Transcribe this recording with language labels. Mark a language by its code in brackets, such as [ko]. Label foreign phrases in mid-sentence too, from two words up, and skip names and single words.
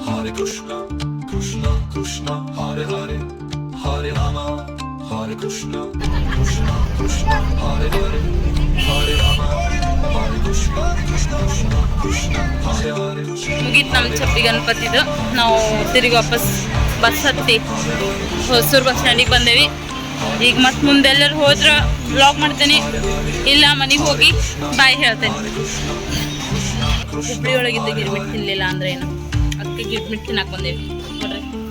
[sa] Hare Krishna, Krishna Krishna, Hare Hare, Hare Rama, Hare Krishna, Krishna Krishna, Hare Hare, Hare Rama, Hare Krishna, Krishna Krishna, Hare Hare. [kn] ಮುಗೀತು ನಮ್ಮ ಚಪ್ಪಿ ಗಣಪತಿದು. ನಾವು ತಿರುಗಿ ವಾಪಸ್ ಬಸ್ ಹತ್ತಿ ಹೊಸೂರು [en] bus stand [kn] ಬಂದೇವಿ. ಈಗ ಮತ್ತೆ ಮುಂದೆಲ್ಲರೂ ಹೋದ್ರೆ ಬ್ಲಾಗ್ ಮಾಡ್ತೇನೆ, ಇಲ್ಲ ಮನೆಗೆ ಹೋಗಿ ಬಾಯ್ ಹೇಳ್ತೇನೆ. ಹುಬ್ಳಿ ಒಳಗಿದ್ದು ಗಿರ್ಮಿಟ್ ತಿನ್ನಲಿಲ್ಲ ಅಂದ್ರೆ ಏನು, ಅದಕ್ಕೆ ಗಿರ್ಮಿಟ್ ತಿನ್ನಕ್ಕೆ ಬಂದೇವಿ ನೋಡ್ರಿ.